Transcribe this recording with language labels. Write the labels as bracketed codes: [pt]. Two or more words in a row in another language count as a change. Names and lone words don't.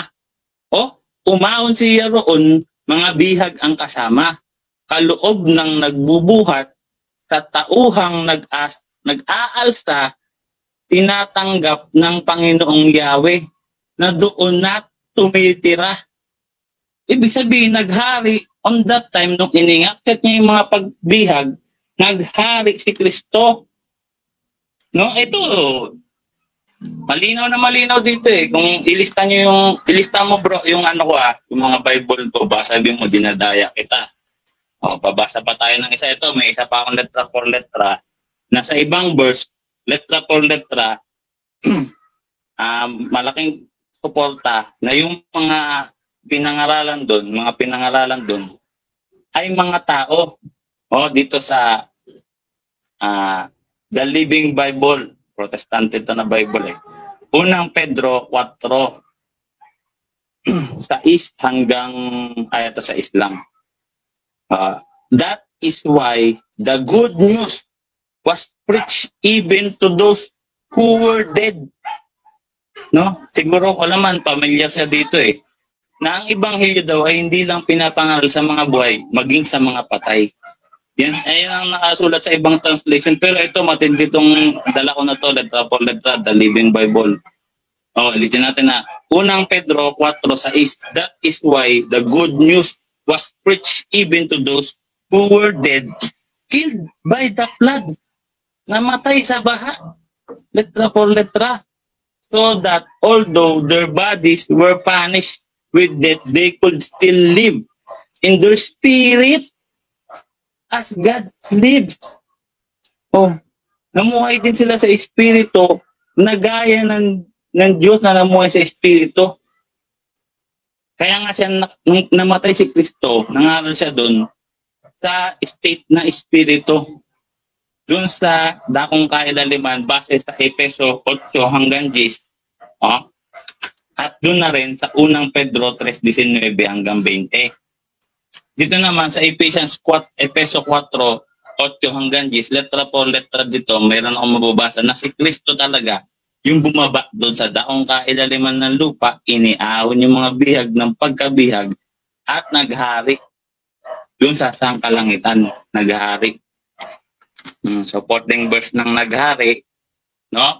[tl] O, umahon siya roon, mga bihag ang kasama. Kaloob ng nagbubuhat sa tauhang nag-aalsa, tinatanggap ng Panginoong Yahweh na doon na tumitira. Ibig sabihin, naghari [en] on that time [tl] nung iningakit niya yung mga pagbihag, naghari si Kristo. No, ito malinaw na malinaw dito eh. Kung ilista mo bro, yung ano ko yung mga Bible ko, sabi mo dinadaya kita. O, pabasa pa tayo ng isa. Ito, may isa pa akong letra por letra na sa ibang verse, letra por letra, malaking suporta na yung mga pinangaralan doon ay mga tao. O, dito sa The Living Bible, Protestante ito na Bible eh. Unang Pedro 4, sa East hanggang, ito sa Islam. [en] That is why the good news was preached even to those who were dead. [tl] No? Siguro ko naman, pamilyar siya dito eh. Na ang ebanghelyo daw ay hindi lang pinapangaral sa mga buhay, maging sa mga patay. Yan, ayan ang nakasulat sa ibang translation. Pero ito, matindi itong dala ko na to, letra por letra, The Living Bible. O, ulitin natin na. Unang Pedro 4 sa East, [en] that is why the good news was preached even to those who were dead, killed by the flood. [tl] Namatay sa baha. Letra por letra. [en] So that although their bodies were punished with death, they could still live in their spirit as God lives. [tl] Oh, namuhay din sila sa espiritu na gaya ng Diyos na namuhay sa espiritu. Kaya nga siya nung namatay si Kristo, nangaral siya doon sa state na espiritu. Doon sa dakong kailaliman base sa Efeso 8 hanggang 10. Oh. At doon na rin sa unang Pedro 3:19 hanggang 20. Dito naman sa Efeso 4 8 hanggang 10, letra por letra dito, mayroon akong mababasa na si Kristo talaga yung bumaba doon sa daong kailaliman ng lupa, iniahon yung mga bihag ng pagkabihag at naghari doon sa sangkalangitan, naghari. Supporting verse ng naghari, no?